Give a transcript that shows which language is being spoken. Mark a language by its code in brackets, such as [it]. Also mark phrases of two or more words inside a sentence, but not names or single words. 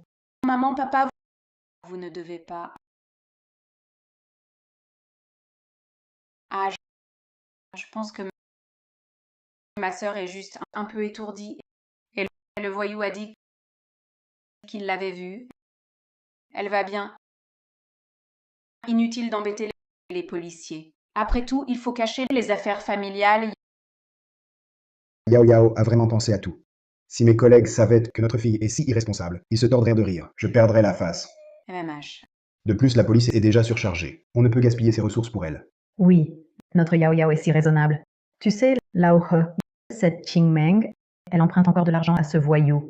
[fr] Maman, papa, vous ne devez pas. Ah, je pense que ma sœur est juste un peu étourdie. Et le voyou a dit qu'il l'avait vue. Elle va bien. Inutile d'embêter les policiers. Après tout, il faut cacher les affaires familiales. Yao Yao a vraiment pensé à tout. Si mes collègues savaient que notre fille est si irresponsable, ils se tordraient de rire. Je perdrais la face. MMH. De plus, la police est déjà surchargée. On ne peut gaspiller ses ressources pour elle. Oui, notre Yao Yao est si raisonnable. Tu sais, Lao He, cette Qing Meng, elle emprunte encore de l'argent à ce voyou.